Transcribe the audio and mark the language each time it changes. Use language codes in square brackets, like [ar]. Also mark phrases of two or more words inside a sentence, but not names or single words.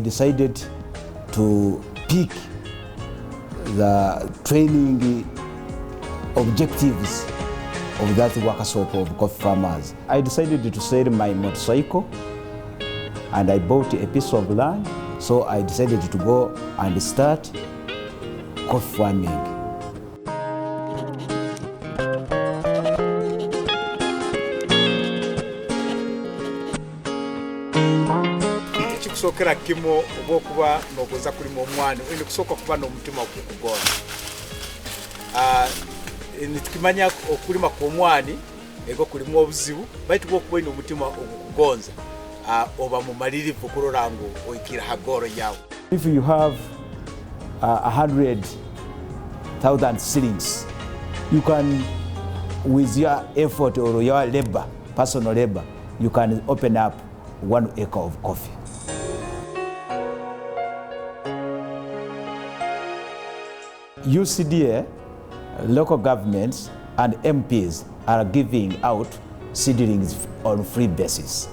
[en] decided to pick the training objectives of that workshop of coffee farmers. I decided to sell my motorcycle, and I bought a piece of land. So I decided to go and start coffee farming. [nyo] Ekikusokera kimo obwokuba nogoza kulima omwani oyina kusooka kuba n'omutima okukugonza. Nitukimanya okulima kw'omwani ego kulimu obuzibu, baitu bwokuba oyina omutima okukugonza oba mumalirivu kulola ngu oyikira hagoro yawe. [en] If you have 100,000 shillings, you can, with your effort or your labor, personal labor, you can open up 1 acre of coffee. UCDA, local governments and MPs are giving out seedlings on free basis.